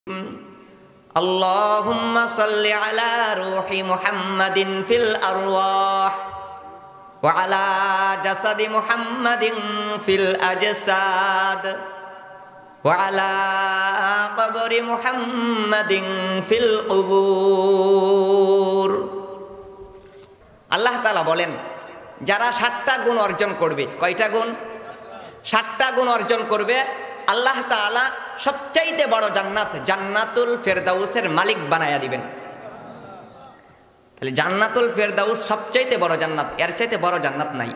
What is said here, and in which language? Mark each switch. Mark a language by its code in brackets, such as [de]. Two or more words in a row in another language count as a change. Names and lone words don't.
[ar] اللهم صل على روح محمد في الأرواح وعلى جسد محمد في الأجساد وعلى قبر محمد في القبور. [bn] আল্লাহ তাআলা বলেন, যারা 7টা গুণ অর্জন করবে, কয়টা গুণ? 7টা গুণ অর্জন করবে, আল্লাহ তাআলা সবচাইতে বড় জান্নাত, জান্নাতুল ফেরদাউসের মালিক বানায়া দিবেন। তাহলে জান্নাতুল ফেরদাউস সবচাইতে বড় জান্নাত, এর চাইতে বড় জান্নাত নাই।